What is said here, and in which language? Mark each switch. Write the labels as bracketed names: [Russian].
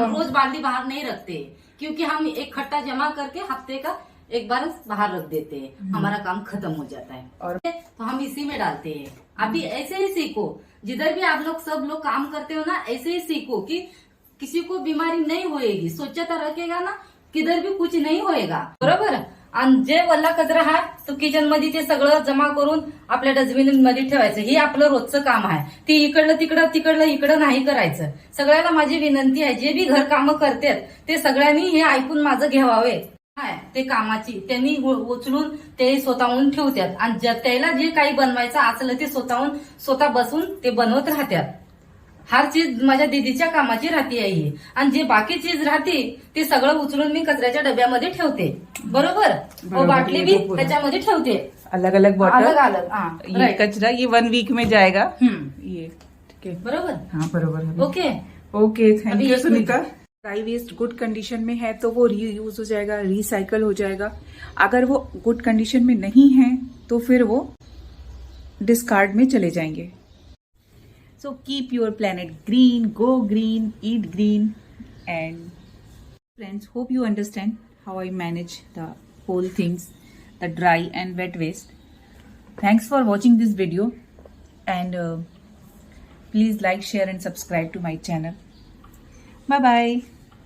[Hindi] हम रोज बाल्टी बाहर नहीं रखते, क्योंकि हम एक खट्टा जमा करके हफ्ते का एक बार बाहर रख देते हैं, हमारा काम खत्म हो जाता है। और तो हम इसी में डालते हैं। अभी ऐसे ही सीखो, जिधर भी आप लोग सब लोग काम करते हो ना, ऐसे ही सीखो कि किसी को बीमारी नहीं होएगी। स्वच्छता रखेगा ना, किधर भी कुछ नाही होएगा, बरोबर। [Marathi] आणि जे वल्ला कचरा आहे तो किचन मध्ये ते सगळं जमा करून आपल्या डस्टबिन मध्ये ठेवायचं. हे आपलं रोजचं काम आहे. ते इकडलं तिकडलं इकडं नाही करायचं. सगळ्याला माझी विनंती आहे, जे बी घर कामं करतात ते सगळ्यांनी हे ऐकून माझं घ्यावावे. ते कामाची त्यांनी उचलून ते स्वतःहून ठेवतात आणि त्याला जे काही बनवायचं असलं ते स्वतः बसून ते बनवत राहतात. [Hindi] हर चीज [Marathi] माझ्या दीदीच्या कामाची राहते आहे. आणि जे बाकी चीज राहते ते सगळं उचलून मी कचऱ्याच्या डब्यामध्ये ठेवते, बरोबर. बाटली भी त्याच्यामध्ये ठेवते, [Hindi] अलग अलग बॉटल, अलग अलग। ये कचरा ये 1 वीक में जाएगा। ये ठीक है, [Marathi] बरोबर। [Hindi] हाँ बरोबर है। [English] Okay okay, thank you Sunita. [Hindi] Dry waste good condition में है तो वो रीयूज हो जाएगा, रिसाइकल हो जाएगा। अगर वो गुड कंडीशन में नहीं है तो फिर वो डिस्कार्ड में चले जाएंगे। [English] So keep your planet green, go green, eat green, and friends, hope you understand how I manage the whole things, the dry and wet waste. Thanks for watching this video, and please like, share and subscribe to my channel. Bye bye.